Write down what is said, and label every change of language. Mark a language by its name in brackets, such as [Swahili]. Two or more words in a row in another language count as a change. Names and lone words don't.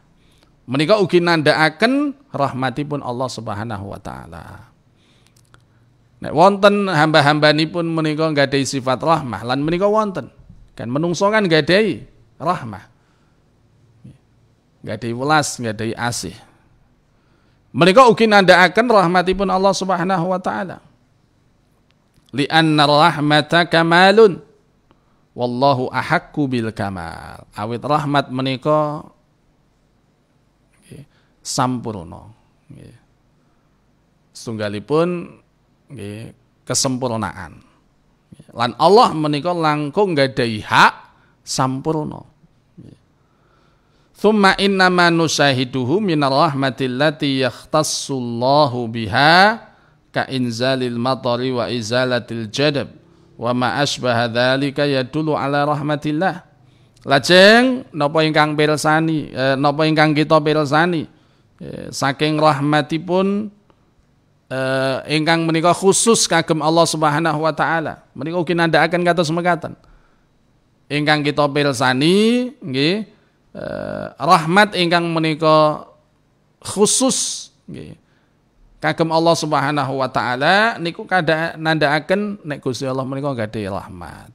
[Javanese] Menika ugi nandhakaken rahmatipun [Arabic] الله سبحانه وتعالى. [Javanese] Nek wonten hamba-hambanipun menika nggadahi sifat rahmah lan menika wonten. Kan menungso kan nggadahi rahmah. Nggadahi welas, nggadahi asih. Menika ugi nandhakaken rahmatipun [Arabic] الله سبحانه وتعالى. لأن الرحمة كمال والله أحق بالكمال. [Javanese] Awit rahmat menika sampurna. Setunggalipun kesempurnaan. Lan Allah menika langkung nggadahi hak sampurna. [Arabic] ثم إنما نشاهده من الرحمة التي يختص الله بها كإنزال المطر وإزالة الجدب وما أشبه ذلك يدل على رحمة الله. [Javanese] Lajeng napa ingkang pirsani napa ingkang kita pirsani saking rahmatipun ingkang menika khusus kagem [Arabic] الله سبحانه وتعالى. [Javanese] Menika ugi nandhakaken kados mekaten. Ingkang kita pirsani nggih rahmat ingkang menika khusus nggih kagem [Arabic] الله سبحانه وتعالى [Javanese] niku kada nandhakaken nek Gusti Allah menika gadhe rahmat.